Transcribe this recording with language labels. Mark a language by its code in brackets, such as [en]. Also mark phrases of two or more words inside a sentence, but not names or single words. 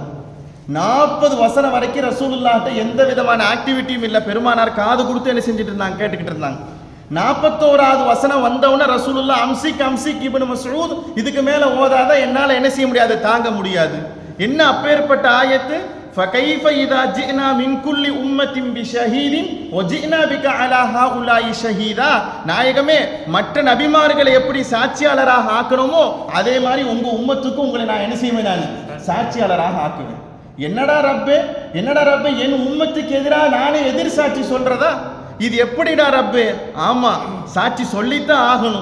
[ta] 40 வசனம் வரைக்கும் ரசூலுல்லாஹ்ட்ட எந்த விதமான ஆக்டிவிட்டியும் இல்லை. பெருமானார் காது கொடுத்து என்ன செஞ்சுட்டு இருந்தாங்க, கேட்டுக்கிட்டு இருந்தாங்க. 41வது வசனம் வந்தவுடனே ரசூலுல்லாஹ் அம்சிக் இப்னு மஸ்ஊத், இதுக்கு மேல ஓதாத, என்னால என்ன செய்ய முடியாது, தாங்க முடியாது. என்ன அப்பேற்பட்ட ஆயத்து, [ar] فَكَيْفَ إِذَا جِئْنَا مِنْ كُلِّ أُمَّةٍ بِشَهِيدٍ وَجِئْنَا بِكَ عَلَى هَؤُلَاءِ شَهِيدًا. [ta] நாயகமே, மற்ற நபிமார்களை எப்படி சாட்சியாளராக ஆக்கணுமோ அதே மாதிரி உங்க உம்மத்துக்கு உங்களை நான் என்ன செய்வேன், நான் சாட்சியாளராக ஆக்குவேன். என்னடா ரப்பே, என் உம்மத்துக்கு எதிராக நானே எதிர் சாட்சி சொல்றதா, இது எப்படிடா ரப்பே? ஆமா, சாட்சி சொல்லித்தான் ஆகணும்.